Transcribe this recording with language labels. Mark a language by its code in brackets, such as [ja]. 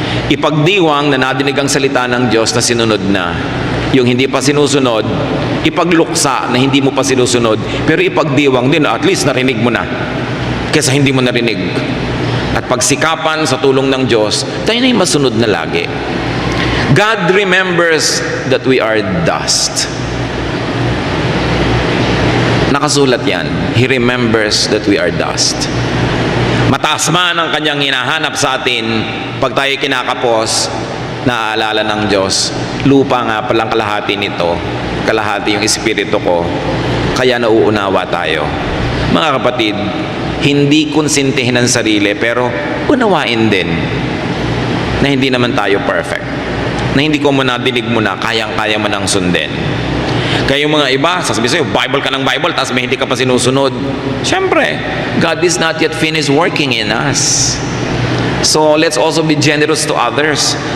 [tl] Ipagdiwang na nadinig ang salita ng Diyos na sinunod na. Yung hindi pa sinusunod, ipagluksa na hindi mo pa sinusunod, pero ipagdiwang din, at least narinig mo na, kaysa hindi mo narinig. At pagsikapan sa tulong ng Diyos, tayo na yung masunod na lagi. [en] God remembers that we are dust. [tl] Nakasulat yan. [en] He remembers that we are dust. [tl] Mataas man ang kanyang hinahanap sa atin, pag tayo kinakapos, naaalala ng Diyos, lupa nga palang kalahati nito, kalahati yung espiritu ko, kaya nauunawa tayo. Mga kapatid, hindi konsintihin ang sarili, pero unawain din na hindi naman tayo perfect, na hindi ko mo nadinig mo na, kayang-kaya mo nang sundin. Kaya yung mga iba, sasabihin sa'yo, Bible ka ng Bible, tapos may hindi ka pa sinusunod. Siyempre, [en] God is not yet finished working in us. So, let's also be generous to others.